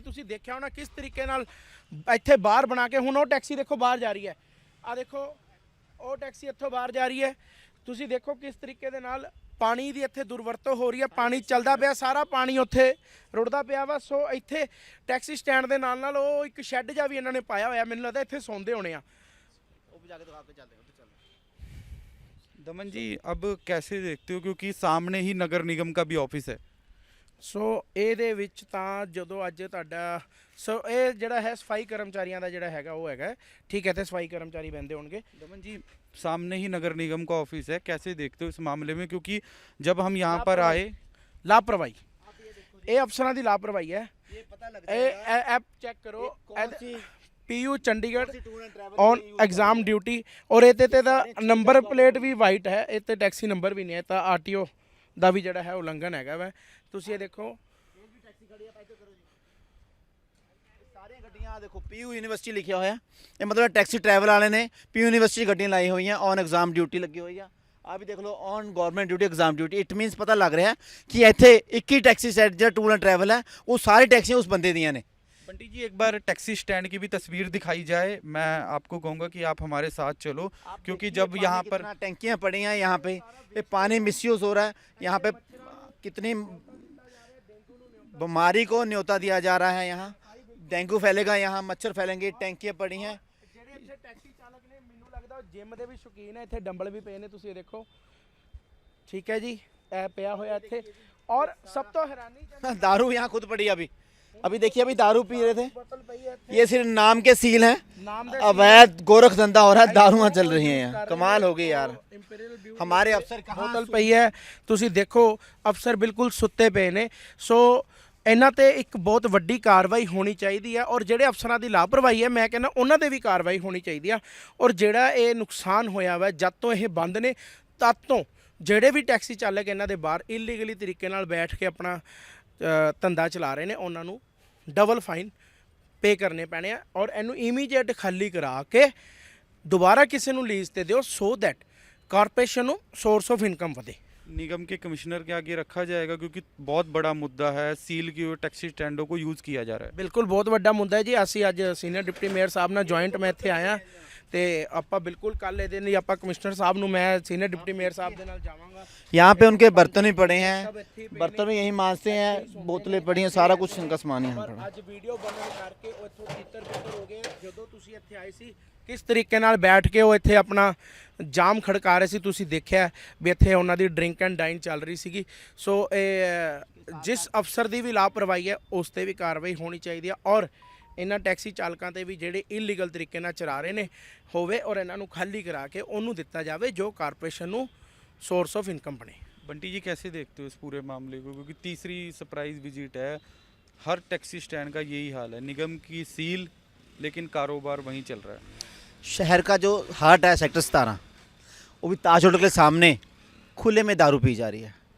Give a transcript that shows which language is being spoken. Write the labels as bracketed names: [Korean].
[Punjabi] ਤੁਸੀਂ ਦੇਖਿਆ ਹੋਣਾ ਕਿਸ ਤਰੀਕੇ ਨਾਲ ਇੱਥੇ ਬਾਹਰ ਬਣਾ ਕੇ। ਹੁਣ ਉਹ ਟੈਕਸੀ ਦੇਖੋ ਬਾਹਰ ਜਾ ਰਹੀ ਹੈ, ਆ ਦੇਖੋ ਉਹ ਟੈਕਸੀ ਇੱਥੋਂ ਬਾਹਰ ਜਾ ਰਹੀ ਹੈ। ਤੁਸੀਂ ਦੇਖੋ ਕਿਸ ਤਰੀਕੇ ਦੇ ਨਾਲ ਪਾਣੀ ਦੀ ਇੱਥੇ ਦੁਰਵਰਤੋਂ ਹੋ ਰਹੀ ਹੈ। ਪਾਣੀ ਚੱਲਦਾ ਪਿਆ, ਸਾਰਾ ਪਾਣੀ ਉੱਥੇ ਰੁੜਦਾ ਪਿਆ ਵਾ। ਸੋ ਇੱਥੇ ਟੈਕਸੀ ਸਟੈਂਡ ਦੇ ਨਾਲ ਨਾਲ ਉਹ ਇੱਕ ਸ਼ੈੱਡ ਜਿਹਾ ਵੀ ਇਹਨਾਂ ਨੇ ਪਾਇਆ ਹੋਇਆ, ਮੈਨੂੰ ਲੱਗਦਾ ਇੱਥੇ ਸੌਂਦੇ ਹੋਣੇ ਆ। ਉਹ ਵੀ ਜਾ ਕੇ ਦਿਖਾ ਕੇ ਚੱਲਦੇ। [Hindi] दमन जी, अब कैसे देखते हो, क्योंकि सामने ही नगर निगम का भी ऑफिस है? [Punjabi] ਸੋ ਇਹਦੇ ਵਿੱਚ ਤਾਂ ਜਦੋਂ ਅੱਜ ਤੁਹਾਡਾ ਸੋ ਇਹ ਜਿਹੜਾ ਹੈ ਸਫਾਈ ਕਰਮਚਾਰੀਆਂ ਦਾ ਜਿਹੜਾ ਹੈਗਾ ਉਹ ਹੈਗਾ, ਠੀਕ ਹੈ, ਤੇ ਸਫਾਈ ਕਰਮਚਾਰੀ ਬਹਿੰਦੇ ਹੋਣਗੇ। [Hindi] दमन जी, सामने ही नगर निगम का ऑफिस है, कैसे देखते हो इस मामले में? क्योंकि जब हम यहाँ पर आए, [Punjabi] ਲਾਪਰਵਾਹੀ, ਇਹ ਅਫਸਰਾਂ ਦੀ ਲਾਪਰਵਾਹੀ ਹੈ। [Hindi] ये पता लग [Punjabi] ਇਹ ਐਪ ਚੈੱਕ ਕਰੋ। PU Chandigarh on exam duty ਔਰ ਇਹਦੇ ਤੇ ਦਾ ਨੰਬਰ ਪਲੇਟ ਵੀ ਵਾਈਟ ਹੈ, ਇਹ ਤੇ ਟੈਕਸੀ ਨੰਬਰ ਵੀ ਨਹੀਂ ਹੈ, ਤਾਂ ਆਰਟੀਓ ਦਾ ਵੀ ਜਿਹੜਾ ਹੈ ਉਲੰਘਣ ਹੈਗਾ ਵਾ। ਤੁਸੀਂ ਇਹ ਦੇਖੋ ਸਾਰੀਆਂ ਗੱਡੀਆਂ ਦੇਖੋ ਪੀਯੂ ਯੂਨੀਵਰਸਿਟੀ ਲਿਖਿਆ ਹੋਇਆ, ਇਹ ਮਤਲਬ ਟੈਕਸੀ ਟਰੈਵਲ ਵਾਲੇ ਨੇ ਪੀਯੂ ਯੂਨੀਵਰਸਿਟੀ ਗੱਡੀਆਂ ਲਾਈ ਹੋਈਆਂ, ਔਨ ਐਗਜ਼ਾਮ ਡਿਊਟੀ ਲੱਗੀ ਹੋਈ ਆ। ਆ ਵੀ ਦੇਖ ਲਓ on government duty exam duty. [English] it means [Punjabi] ਪਤਾ ਲੱਗ ਰਿਹਾ ਕਿ ਇੱਥੇ ਇੱਕ ਹੀ ਟੈਕਸੀ ਸੈਟ ਜਿਹੜਾ ਟੂਰ ਐਂਡ [Hindi] ट्रैवल है वो सारी टैक्सियाँ उस बंदे दियाँ ने। बंटी जी एक बार टैक्सी स्टैंड की भी तस्वीर दिखाई जाए, मैं आपको कहूँगा कि आप हमारे साथ चलो, क्योंकि जब यहाँ पर टैंकियाँ पड़ी हैं यहाँ पे, ये पानी मिसयूज़ हो रहा है, यहाँ पे कितनी बीमारी को न्योता दिया जा रहा है, यहाँ डेंगू फैलेगा, यहाँ मच्छर फैलेंगे, टैंकियाँ पड़ी हैं। [Punjabi] ਜਿਹੜੇ ਇੱਥੇ ਟੈਕਸੀ ਚਾਲਕ ਨੇ ਮੈਨੂੰ ਲੱਗਦਾ ਜਿਮ ਦੇ ਵੀ ਸ਼ੌਕੀਨ ਹੈ, ਇੱਥੇ ਡੰਬਲ ਵੀ ਪਏ ਨੇ, ਤੁਸੀਂ ਇਹ ਦੇਖੋ ਠੀਕ ਹੈ ਜੀ, ਇਹ ਪਿਆ ਹੋਇਆ ਇੱਥੇ। ਔਰ ਸਭ ਤੋਂ ਹੈਰਾਨੀ [Hindi] दारू यहाँ खुद पड़ी है अभी देखिए अभी दारू पी रहे थे, [Punjabi] ਬੋਤਲ ਪਈ ਹੈ ਇੱਥੇ, [Hindi] ये सिर्फ नाम के सील हैं, [Punjabi] ਨਾਮ ਦੇ [Hindi] अवैध गोरख धंधा हो रहा है, दारुआं चल रही हैं यहाँ। कमाल हो गई यार, [Punjabi] ਇੰਪੀਰੀਅਲ ਬਿਊਟੀ [Hindi] हमारे अफसर कहाँ [Punjabi] ਬੋਤਲ ਪਈ ਹੈ, ਤੁਸੀਂ ਦੇਖੋ ਅਫਸਰ ਬਿਲਕੁਲ ਸੁੱਤੇ ਪਏ ਨੇ। ਸੋ ਇਹਨਾਂ ਤੇ ਇੱਕ ਬਹੁਤ ਵੱਡੀ ਕਾਰਵਾਈ ਹੋਣੀ ਚਾਹੀਦੀ ਹੈ, ਔਰ ਜਿਹੜੇ ਅਫਸਰਾਂ ਦੀ ਲਾਪਰਵਾਹੀ ਹੈ ਮੈਂ ਕਹਿੰਦਾ ਉਹਨਾਂ ਤੇ ਵੀ ਕਾਰਵਾਈ ਹੋਣੀ ਚਾਹੀਦੀ ਆ। ਔਰ ਜਿਹੜਾ ਇਹ ਨੁਕਸਾਨ ਹੋਇਆ ਵਾ ਜਦ ਤੋਂ ਇਹ ਬੰਦ ਨੇ ਤਦ ਤੋਂ ਜਿਹੜੇ ਵੀ ਟੈਕਸੀ ਚਾਲਕ ਇਹਨਾਂ ਦੇ ਬਾਹਰ ਇਲੀਗਲੀ ਤਰੀਕੇ ਨਾਲ ਬੈਠ ਕੇ ਆਪਣਾ ਧੰਦਾ ਚਲਾ ਰਹੇ ਨੇ ਉਹਨਾਂ ਨੂੰ ਡਬਲ ਫਾਈਨ ਪੇ ਕਰਨੇ ਪੈਣੇ ਆ, ਔਰ ਇਹਨੂੰ ਇਮੀਡੀਏਟ ਖਾਲੀ ਕਰਾ ਕੇ ਦੁਬਾਰਾ ਕਿਸੇ ਨੂੰ ਲੀਜ਼ ਤੇ ਦਿਓ, [English] so that [Punjabi] ਕਾਰਪੋਰੇਸ਼ਨ ਨੂੰ ਸੋਰਸ ਆਫ ਇਨਕਮ ਵਧੇ। [Hindi] निगम के कमिश्नर के आगे रखा जाएगा, क्योंकि बहुत बड़ा मुद्दा है, सील की हुई टैक्सी स्टैंडों को यूज़ किया जा रहा है। [Punjabi] ਬਿਲਕੁਲ ਬਹੁਤ ਵੱਡਾ ਮੁੱਦਾ ਹੈ ਜੀ। ਅਸੀਂ ਅੱਜ ਸੀਨੀਅਰ ਡਿਪਟੀ ਮੇਅਰ ਸਾਹਿਬ ਨਾਲ ਜੁਆਇੰਟ ਮੈਂ ਇੱਥੇ ਆਇਆ ਤੇ ਆਪਾਂ ਬਿਲਕੁਲ ਕੱਲ ਇਹਦੇ ਲਈ ਆਪਾਂ ਕਮਿਸ਼ਨਰ ਸਾਹਿਬ ਨੂੰ, ਮੈਂ ਸੀਨੀਅਰ ਡਿਪਟੀ ਮੇਅਰ ਸਾਹਿਬ ਦੇ ਨਾਲ ਜਾਵਾਂਗਾ। [Hindi] यहाँ पे उनके बर्तन ही पड़े हैं, बर्तन भी यहीं मांजते हैं, बोतलें पड़ी हैं, सारा कुछ इनका सामान यहाँ [Punjabi] ਪਰ [Hindi] पड़ा। [Punjabi] ਅੱਜ ਵੀਡੀਓ ਬਣਨ ਕਰਕੇ ਉਹ ਇੱਥੋਂ ਤਿੱਤਰ ਬਿੱਤਰ ਹੋ ਗਏ। ਜਦੋਂ ਤੁਸੀਂ ਇੱਥੇ ਆਏ ਸੀ ਕਿਸ ਤਰੀਕੇ ਨਾਲ ਬੈਠ ਕੇ ਉਹ ਇੱਥੇ ਆਪਣਾ ਜਾਮ ਖੜਕਾ ਰਹੇ ਸੀ, ਤੁਸੀਂ ਦੇਖਿਆ ਵੀ ਇੱਥੇ ਉਹਨਾਂ ਦੀ ਡਰਿੰਕ ਐਂਡ ਡਾਈਨ ਚੱਲ ਰਹੀ ਸੀਗੀ। ਸੋ ਇਹ ਜਿਸ ਅਫਸਰ ਦੀ ਵੀ ਲਾਪਰਵਾਹੀ ਹੈ ਉਸ ਤੇ ਵੀ ਕਾਰਵਾਈ ਹੋਣੀ ਚਾਹੀਦੀ ਹੈ, ਔਰ ਇਹਨਾਂ ਟੈਕਸੀ ਚਾਲਕਾਂ ਤੇ ਵੀ ਜਿਹੜੇ ਇਲੀਗਲ ਤਰੀਕੇ ਨਾਲ ਚਲਾ ਰਹੇ ਨੇ ਹੋਵੇ, ਔਰ ਇਹਨਾਂ ਨੂੰ ਖਾਲੀ ਕਰਾ ਕੇ ਉਹਨੂੰ ਦਿੱਤਾ ਜਾਵੇ ਜੋ ਕਾਰਪੋਰੇਸ਼ਨ ਨੂੰ [English] source of income [Punjabi] बने। [Hindi] बंटी जी कैसे देखते हो इस पूरे मामले को, क्योंकि तीसरी सरप्राइज विजिट है, हर टैक्सी स्टैंड का यही हाल है, निगम की सील लेकिन कारोबार वहीं चल रहा है। शहर का जो हार्ट है सेक्टर 17, वो भी ताज होटल के सामने खुले में दारू पी जा रही है।